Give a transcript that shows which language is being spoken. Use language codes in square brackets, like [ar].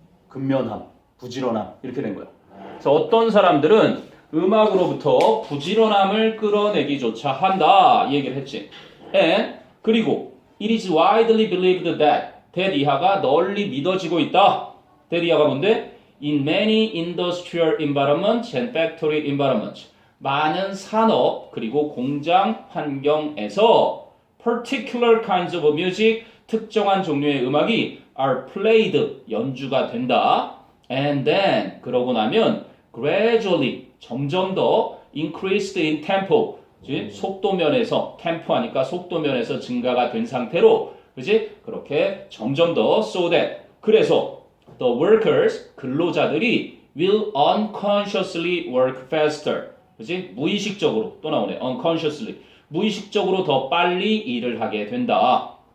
[ko] 근면함, 부지런함 이렇게 된 거야. 그래서 어떤 사람들은 음악으로부터 부지런함을 끌어내기조차 한다 이 얘기를 했지. [en] And [ko] 그리고 [en] it is widely believed that [ko] 이하가 널리 믿어지고 있다. that 이하가 뭔데? [en] In many industrial environments and factory environments [ko] 많은 산업 그리고 공장 환경에서 [en] particular kinds of music [ko] 특정한 종류의 음악이 [en] are played [ko] 연주가 된다. [en] And then [ko] 그러고 나면 [en] gradually [ko] 점점 더 [en] increased in tempo [ko] 속도면에서 tempo 하니까 속도면에서 증가가 된 상태로 그지 그렇게 점점 더 [en] so that [ko] 그래서 [en] the workers [ko] 근로자들이 [en] will unconsciously work faster [ko] 그지 무의식적으로 또 나오네 [en] unconsciously [ko] 무의식적으로 더 빨리 일을 하게 된다.